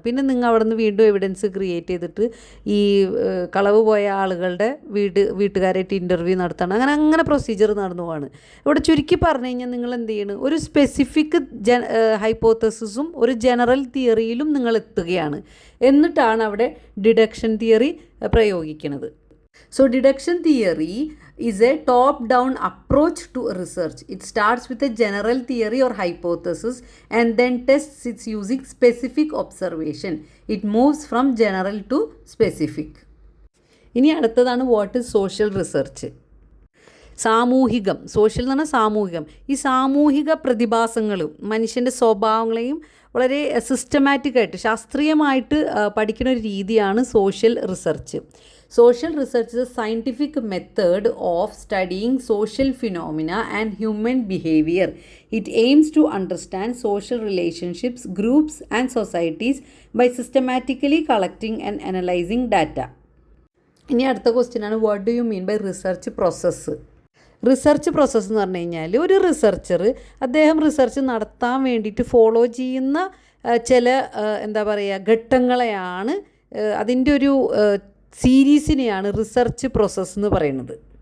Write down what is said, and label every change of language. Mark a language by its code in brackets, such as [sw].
[ml] പിന്നെ നിങ്ങൾ അവിടെ നിന്ന് വീണ്ടും എവിഡൻസ് ക്രിയേറ്റ് ചെയ്തിട്ട് ഈ കളവ് പോയ ആളുകളുടെ വീട്ടുകാരായിട്ട് ഇൻ്റർവ്യൂ നടത്താണ്. അങ്ങനെ പ്രൊസീജിയർ നടന്നു പോവാണ്. ഇവിടെ ചുരുക്കി പറഞ്ഞു കഴിഞ്ഞാൽ നിങ്ങൾ എന്ത് ചെയ്യണം, ഒരു സ്പെസിഫിക് ഹൈപ്പോത്തസിസും ഒരു ജനറൽ തിയറിയിലും നിങ്ങൾ എത്തുകയാണ്. എന്നിട്ടാണ് അവിടെ ഡിഡക്ഷൻ തിയറി പ്രയോഗിക്കുന്നത്. [en] So deduction theory is a top-down approach to research. It starts with a general theory or hypothesis and then tests it using specific observation. It moves from general to specific. [ml] ഇനി അടുത്തതാണ് [en] What is social research. [ml] സാമൂഹികം, social എന്ന് പറഞ്ഞാൽ സാമൂഹികം. ഈ സാമൂഹിക പ്രതിഭാസങ്ങളും മനുഷ്യൻ്റെ സ്വഭാവങ്ങളെയും വളരെ സിസ്റ്റമാറ്റിക്കായിട്ട് ശാസ്ത്രീയമായിട്ട് പഠിക്കുന്ന ഒരു രീതിയാണ് social research. [en] Social research is a scientific method of studying social phenomena and human behavior. It aims to understand social relationships, groups, and societies by systematically collecting and analyzing data. [ml] ഇനി അടുത്ത ക്വസ്റ്റ്യൻ ആണ് [en] What do you mean by research process. [ml] Research process എന്ന് പറഞ്ഞു കഴിഞ്ഞാൽ ഒരു researcher അദ്ദേഹം research നടത്താൻ വേണ്ടിയിട്ട് ഫോളോ ചെയ്യുന്ന ചില ഘട്ടങ്ങളെയാണ് അതിൻ്റെ ഒരു സീരീസിനെയാണ് റിസർച്ച് പ്രോസസ്സ് എന്ന് പറയുന്നത്.